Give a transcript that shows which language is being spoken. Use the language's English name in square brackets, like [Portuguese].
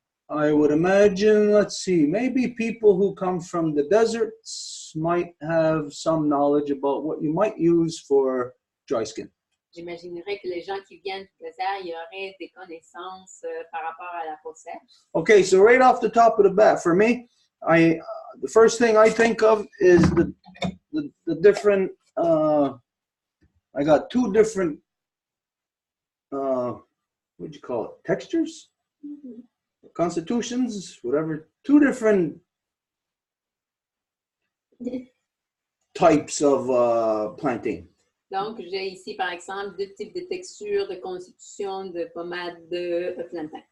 [English] I would imagine, let's see, maybe people who come from the deserts might have some knowledge about what you might use for dry skin. [French] J'imaginerais que les gens qui viennent du désert, il y aurait des connaissances par rapport à la peau sèche. [English] Okay, so right off the top of the bat, for me, the first thing I think of is the different, I got 2 different, what'd you call it, textures? Mm-hmm. Constitutions, whatever, 2 different types of plantain. [French] Donc, j'ai ici, par exemple, 2 types de textures, de constitution, de pommade de plantain.